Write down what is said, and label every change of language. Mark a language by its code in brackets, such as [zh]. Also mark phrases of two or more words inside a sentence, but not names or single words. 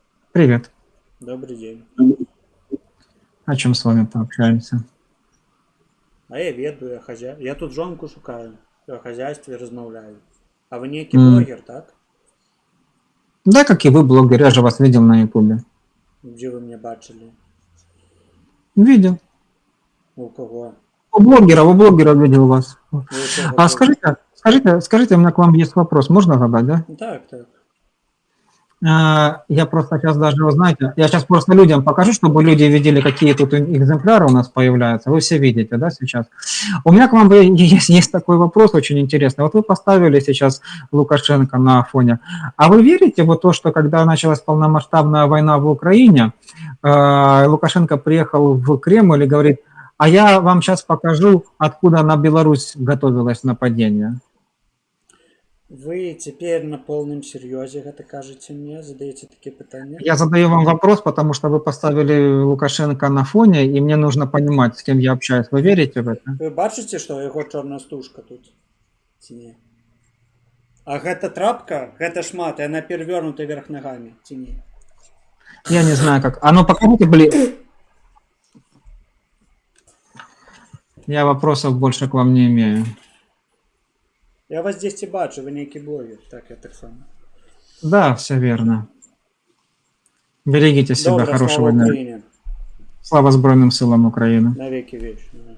[ru] Привет. Добрый день. О чем с вами пообщаемся? [be] А я ведаю, я тут жонку шукаю, о хазяйстве размаўляю. А вы нейкі М, блогер, так? [ru] Да, как и вы, блогер, я же вас видел на Ютубе. [be] Дзе вы мне бачылі? [ru] Видел. У кого? У блогера видел вас. [be] У якога А блогера? [ru] скажите, у меня к вам есть вопрос. Можно задать, да? [be] Так, так. [ru] Я просто сейчас даже, вы знаете, я сейчас просто людям покажу, чтобы люди видели, какие тут экземпляры у нас появляются. Вы все видите, да, сейчас? У меня к вам есть такой вопрос очень интересный. Вот вы поставили сейчас Лукашенко на фоне. А вы верите в то, что когда началась полномасштабная война в Украине, Лукашенко приехал в Кремль и говорит, а я вам сейчас покажу, откуда на Беларусь готовилось нападение? [be] Вы цяпер на поўным сер'ёзе гэта кажаце мне, задаеце такія пытанні? [ru] Я задаю вам вопрос, потому что вы поставили Лукашенко на фоне, и мне нужно понимать, с кем я общаюсь. Вы верите в это? [be] Вы бачыце, што ў яго чорная стужка тут? Ці не? А гэта трапка, гэта шмат, і яна перавёрнута верх нагамі, ці не? [ru] Я не знаю, как. А ну покажите, блин. Я вопросов больше к вам не имею. [be] Я вас дзесьці бачу, вы нейкі блогер, так я таксама. [ru] Да, все верно. Берегите себя, [be] Добра, слава [ru] хорошего дня. [be] Украіне. [uk] Слава Збройным силам України. [ru] Навеки вечна.